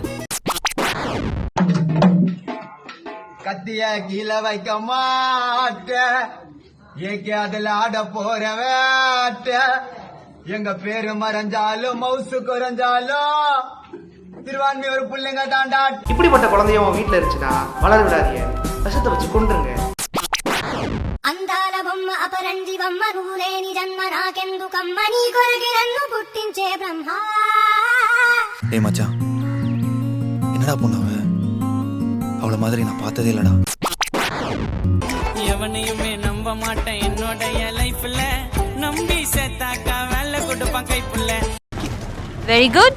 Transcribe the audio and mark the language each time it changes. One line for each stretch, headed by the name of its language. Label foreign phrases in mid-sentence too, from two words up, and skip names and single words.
Tamil: கத்திய கீழே வைக்க மாட்ட ஏகே அதுல ஆட போற வேட்ட எங்க பேரு மறைஞ்சாலும் மவுசு குறைஞ்சாலும் திருவான்மை ஒரு பிள்ளைங்க தாண்டா. இப்படிப்பட்ட குழந்தைய உன் வீட்டுல இருந்துச்சுன்னா வளர விடாதீங்க, விஷத்தை வச்சு கொண்டுருங்க.
Telugu: అందాల బొమ్మ అపరంజి బొమ్మ నువ్వులేని జన్మ నాకెందు కమ్మ నీ కొరకి నన్ను పుట్టించే బ్రహ్మ.
Tamil: ஏய் மச்சான், என்னடா பொண்ணு அவள மாதிரி நான் பார்த்ததே இல்லடா. எவனையுமே நம்ப மாட்டேன் என்னோடைய லைஃப்ல, நம்பி சேர்த்தாக்கா வேலை கொடுப்பான் கைப்புள்ள.
English: very good.